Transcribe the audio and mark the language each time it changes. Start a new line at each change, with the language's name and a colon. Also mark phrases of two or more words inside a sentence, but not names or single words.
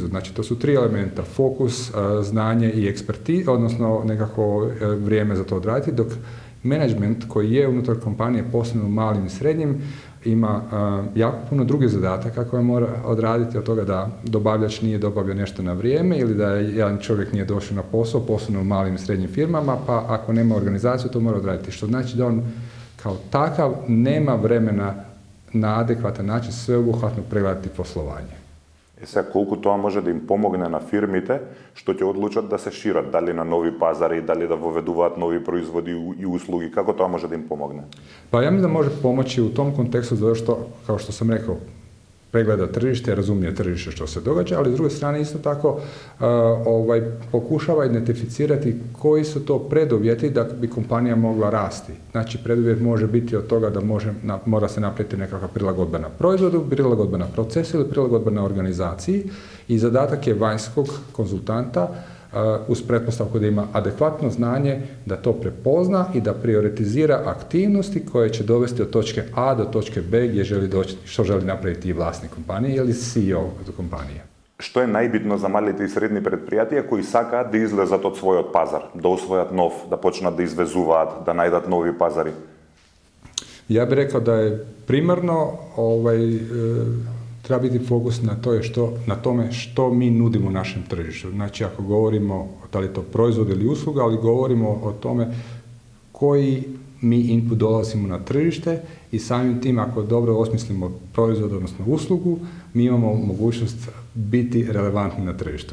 Croatian: Znači to su 3 elementa, fokus, znanje i ekspertiza, odnosno nekako vrijeme za to odraditi, dok menadžment koji je unutar kompanije, posebno malim i srednjim, ima jako puno drugih zadataka koje mora odraditi, od toga da dobavljač nije dobavio nešto na vrijeme ili da jedan čovjek nije došao na posao, posebno u malim i srednjim firmama, pa ako nema organizaciju to mora odraditi. Što znači da on kao takav nema vremena na adekvatan način sveobuhvatno pregledati poslovanje.
Macedonian: Сега, колку тоа може да им помогне на фирмите што ќе одлучат да се шират, дали на нови пазари, дали да воведуваат нови производи и услуги, како тоа може да им помогне?
Croatian: Pa ja mislim da može pomoći u tom kontekstu zato što, kao što sam rekao, pregleda tržište, razumije tržište što se događa, ali s druge strane isto tako pokušava identificirati koji su to preduvjeti da bi kompanija mogla rasti. Znači, preduvjet može biti od toga da mora se napraviti nekakva prilagodba na proizvodu, prilagodba na procesu ili prilagodba na organizaciji i zadatak je vanjskog konzultanta uz pretpostavku da ima adekvatno znanje, da to prepozna i da prioritizira aktivnosti koje će dovesti od točke A do točke B gdje želi doći, što želi napraviti i vlasnik kompanije ili CEO kompanije.
Macedonian: Што е најбитно за малите и средни предпријатија кои сакаат да излезат од својот пазар, да освојат нов, да почнат да извезуваат, да најдат нови пазари?
Croatian: Ja bih rekao da je primarno treba biti fokus na tome što mi nudimo našem tržištu. Znači, ako govorimo da li je to proizvod ili usluga, ali govorimo o tome koji mi input dolazimo na tržište i samim tim, ako dobro osmislimo proizvod, odnosno uslugu, mi imamo mogućnost biti relevantni na tržištu.